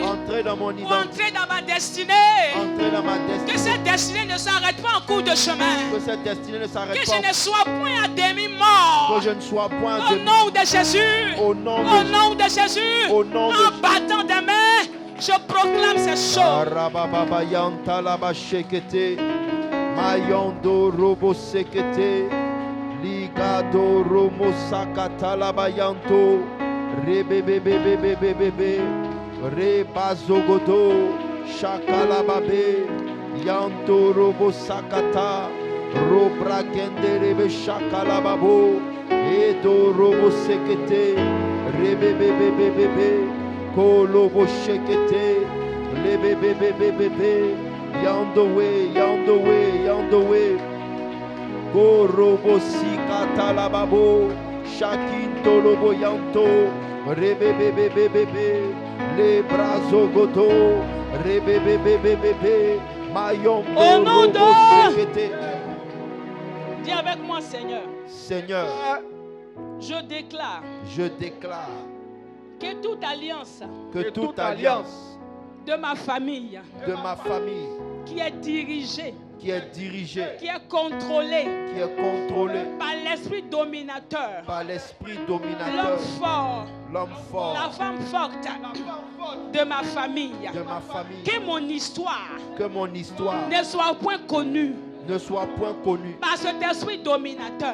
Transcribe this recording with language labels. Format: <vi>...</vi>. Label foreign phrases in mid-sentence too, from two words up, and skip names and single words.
<fr>Entrer dans ma destinée. Que cette destinée ne s'arrête pas en cours de chemin. Que je ne sois point à demi-mort. Au nom de Jésus. Au nom de Jésus. En battant des mains, je proclame ces choses. Mayando robo sekete ligado romo sakata labayanto rebebebebebebebe rebazogodo shakalababe yanto robo sakata robra kenderebe shakalababo edo robo sekete rebebebebebebe kolobo shekete lebebebebebebe</fr> <en>Yonder way. Go robo sikata lababo, shakinto lobo yanto, rebebebebebebe, le brazo godo, rebebebebebebe, mayombo robo sekete.</en> <fr>Dis avec moi, Seigneur. Je déclare que toute alliance de ma famille qui est dirigée, qui est contrôlée par l'esprit dominateur, l'homme fort, la femme forte de ma famille, que mon histoire ne soit point connue par cet esprit dominateur.</fr>